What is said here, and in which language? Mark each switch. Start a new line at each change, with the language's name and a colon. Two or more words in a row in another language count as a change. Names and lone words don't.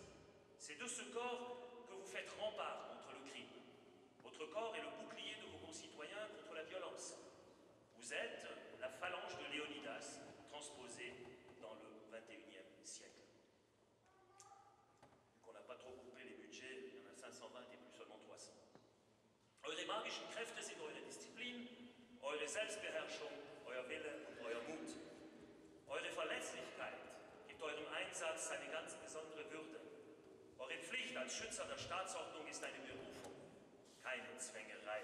French: C'est de ce corps que vous faites rempart contre le crime. Votre corps est le bouclier de vos concitoyens contre la violence. Vous êtes la phalange de Léonidas, transposée dans le XXIe siècle. Vu qu'on n'a pas trop coupé les budgets, il y en a 520 et plus seulement 300.
German: Eure magischen Kräfte sind eure Disziplin, eure Selbstbeherrschung, euer Wille und euer Mut. Eure Verlässlichkeit gibt eurem Einsatz eine ganz besondere Würde. Eure Pflicht als Schützer der Staatsordnung ist eine Berufung, keine Zwängerei.